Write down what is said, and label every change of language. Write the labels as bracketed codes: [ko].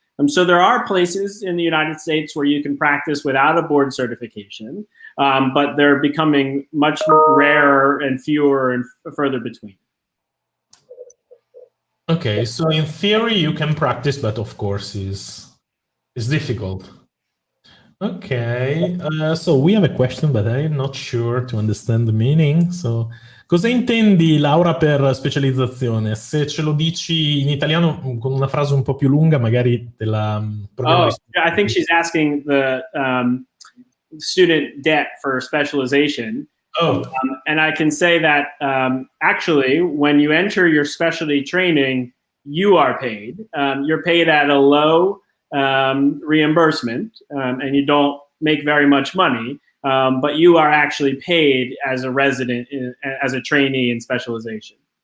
[en] So there are places in the United States where you can practice without a board certification, but they're becoming much rarer and fewer and further between. Okay, so in theory you can practice, but of course it's difficult. Okay, so we have a question, but I'm not sure to understand the meaning. [it] So, cosa intendi laurea per specializzazione? Se ce lo dici in italiano con una frase un po' più lunga, magari te la proviamo. [en] I think she's asking the student debt for specialization. And I can say that actually, when you enter your specialty training, you are paid. You're paid at a low reimbursement, and you don't make very much money, but you are actually paid as a resident, as a trainee in specialization.